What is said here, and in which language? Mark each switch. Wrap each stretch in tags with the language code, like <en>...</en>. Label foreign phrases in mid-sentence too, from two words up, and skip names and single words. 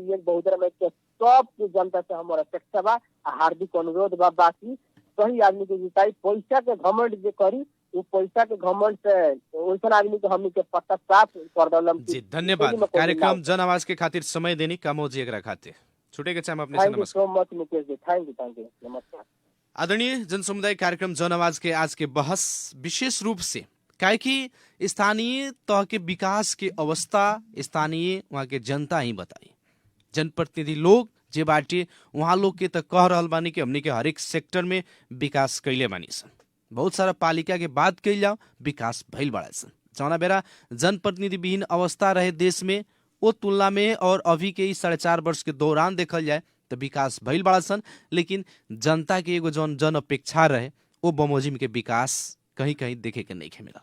<bho>एक बहुत में सब जनता से हमारा अपेक्षा बा, हार्दिक अनुरोध बा बाकी सही आदमी के जिताई। पैसा के घमंड जे करी वो पैसा के घमंड से वैसा आदमी के हमनी के पत्ता साफ कर दलम जी। धन्यवाद कार्यक्रम जन आवाज के खातिर समय देनी कमोद जी एकरा खातिर छुटे के चाहे अपने से नमस्कार।</bho> <en>thank you so much मुकेश जी, thank you नमस्कार।</en> <bho>आदरणीय जन समुदाय कार्यक्रम जन आवाज के आज के बहस विशेष रूप से काहे कि स्थानीय तह के विकास के अवस्था स्थानीय वहाँ के जनता ही बताई, जनप्रतिनिधि लोग जे बाटे वहाँ लोग के तो कह रहल बानी कि हमने के हर एक सेक्टर में विकास कैले बानी सन, बहुत सारा पालिका के बात कैल जाओ विकास भइल बड़ा सन, जौना बेरा जनप्रतिनिधि विहीन अवस्था रहे देश में वो तुलना में और अभी के 4.5 वर्ष के दौरान देखल जाए तो विकास भइल बड़ा सन, लेकिन जनता के एगो जन अपेक्षा रहे वो बमोजिम के विकास कहीं कहीं देखे के नहीं मिला।</bho>